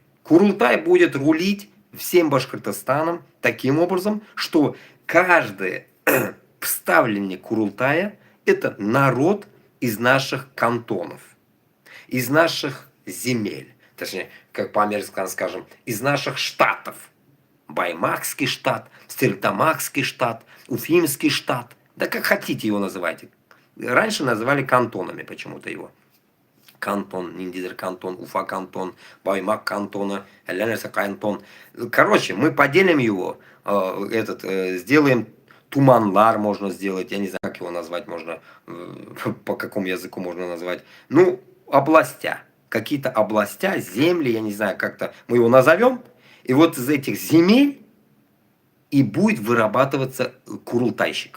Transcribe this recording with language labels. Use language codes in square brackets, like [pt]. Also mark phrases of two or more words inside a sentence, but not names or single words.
[ru] Курултай будет рулить всем Башкортостаном таким образом, что каждый вставленник Курултая – это народ из наших кантонов, из наших земель. Точнее, как по-американски скажем, из наших штатов. Баймакский штат, Стерлитамакский штат, Уфимский штат. Да как хотите его называйте. Раньше называли кантонами почему-то его. Кантон, Ниндидер кантон, Уфа кантон, Баймак кантона, Ленерса кантон. Короче, мы поделим его, сделаем Туманлар можно сделать, я не знаю, как его назвать можно, по какому языку можно назвать. Ну, областя. Какие-то областя, земли, я не знаю, как-то мы его назовем. И вот из этих земель и будет вырабатываться курултайщик.